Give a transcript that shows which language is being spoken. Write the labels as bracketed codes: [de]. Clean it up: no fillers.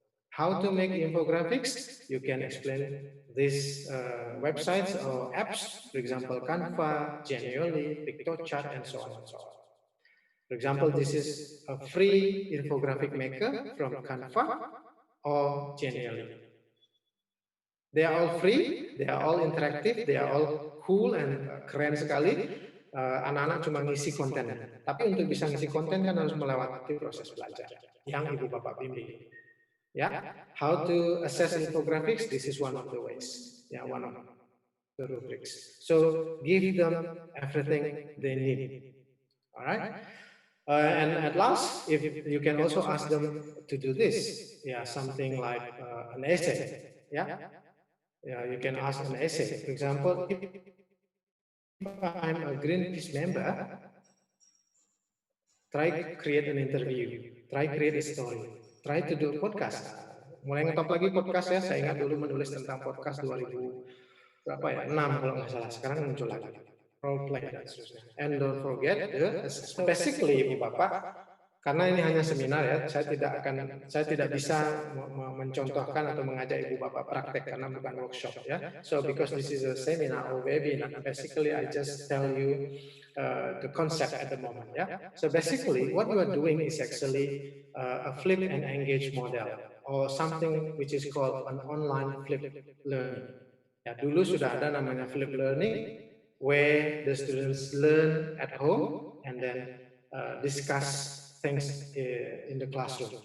[en] How to make infographics? You can explain these websites or apps, for example, Canva, Genially, PictoChat, and so on and so on. For example, this is a free infographic maker from Canva or Genially. They are all free, they are all interactive, they are all cool and [id] keren sekali. Anak-anak cuma ngisi konten. Tapi untuk bisa ngisi konten kan harus melewati proses belajar yang Ibu Bapak bimbing. Yeah, how to assess infographics? This is one of the ways. Yeah, one of the rubrics. So give them everything they need. All right. And at last, if you can also ask them to do this, yeah, something like an essay, yeah, yeah, you can ask an essay. For example, if I'm a Greenpeace member, try create an interview, try create a story, try to do a podcast. Mulai ngetop lagi podcast ya, saya ingat dulu menulis tentang podcast 2000 berapa ya, 6 kalau nggak salah, sekarang muncul lagi. Role play dan seterusnya. [en] And don't forget the assessment. [id] Basically, Ibu Bapak, karena ini hanya seminar ya, saya tidak bisa mencontohkan atau mengajak Ibu Bapak praktek karena bukan workshop ya. [en] So because this is a seminar or webinar, basically I just tell you the concept at the moment ya. So basically what you are doing is actually a flip and engage model or something which is called an online flip learning. [id] Ya, dulu sudah ada namanya [en] flip learning where the students learn at home and then discuss things in the classroom.